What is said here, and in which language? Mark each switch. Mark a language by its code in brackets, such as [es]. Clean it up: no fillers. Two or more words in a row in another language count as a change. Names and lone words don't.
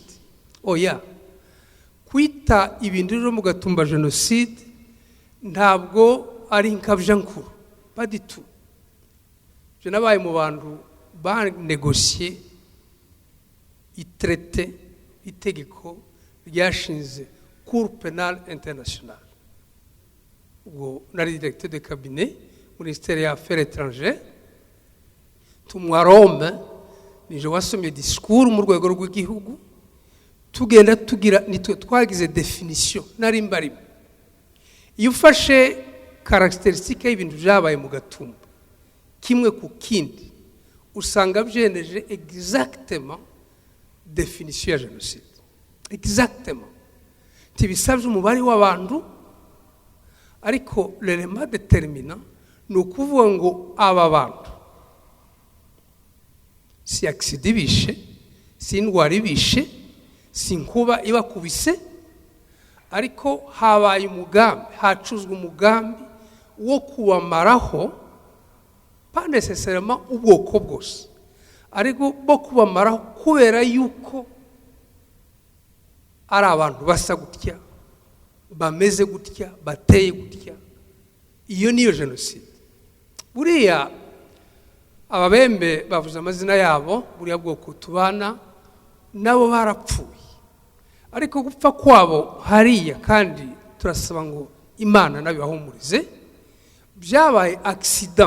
[rw] Oya, kwita ibintu rero mu Gatumba jenoside ntabwo ari inkabyankuru, baditu. Je nabaye mu bantu banegosiye itrete itegeko ryashinze Cour pénale internationale. Ubwo nari [fr] directeur de cabinet [rw] ministère ya [fr] affaires étrangères. [rw] Tumwa Rome, nije wasomye discours mu rwego rw'igihugu, tugenda tugira nitwe twagize definition nari mbari. Iyo ufashe caractéristique y'ibintu byabaye mu Gatumba kimwe ku kindi, usanga byeneje [fr] exactement définition [rw] ya jenoside. Exactement. Tibisabye umubare w'abantu, ariko [fr] l'élément déterminant [rw] ni ukuvuga ngo aba bantu si accident bishe, si indwara ibishe, si nkuba ibakubise, ariko habaye umugambi, hacuzwe umugambi wo kubamaraho, [fr] pas nécessairement [rw] ubwoko bwose, ariko bo kubamaraho kubera yuko ari abantu basa gutya, bameze gutya, bateye gutya. Iyo niyo jenoside. Buriya ababembe bavuze amazina yabo, buriya bwoko tubana nabo barapfuye, ariko gupfa kwabo hariya, kandi turasaba ngo Imana nabibahumurize, byabaye accident.